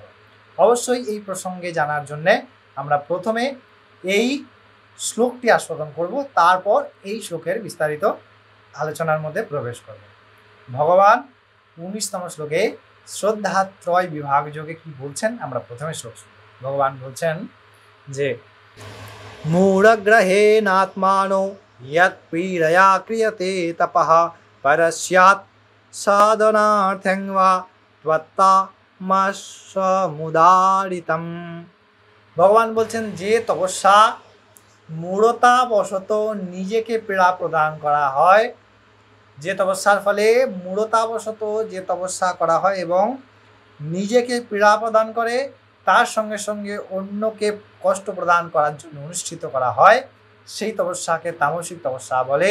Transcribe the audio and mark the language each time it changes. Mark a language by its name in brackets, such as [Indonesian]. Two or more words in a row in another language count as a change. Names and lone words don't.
[Bangla] অবশ্যই এই প্রসঙ্গে জানার জন্যে আমরা প্রথমে এই শ্লোকটি আস্বাদন করব, তারপর এই শ্লোকের বিস্তারিত আলোচনার মধ্যে প্রবেশ করব। ভগবান 19তম শ্লোকে শ্রদ্ধাত্রয় বিভাগ যোগে কি বলছেন আমরা প্রথমে শ্লোক শুনব। ভগবান বলছেন যে [Sanskrit] মূঢ়গ্रहेणात्मानो यत्पीडया क्रियते तपः परस्यात् साधनार्थं वा त्वत्तामसमुदारितम्। [Bangla] ভগবান বলছেন যে তপস্যা মূঢ়তাবশত নিজেকে পীড়া প্রদান করা হয়, যে তপস্যার ফলে মূঢ়তাবশত যে তপস্যা করা হয় এবং নিজেকে পীড়া প্রদান করে, তার সঙ্গে সঙ্গে অন্যকে কষ্ট প্রদান করার জন্য অনুষ্ঠিত করা হয়, সেই তপস্যাকে তামসিক তপস্যা বলে।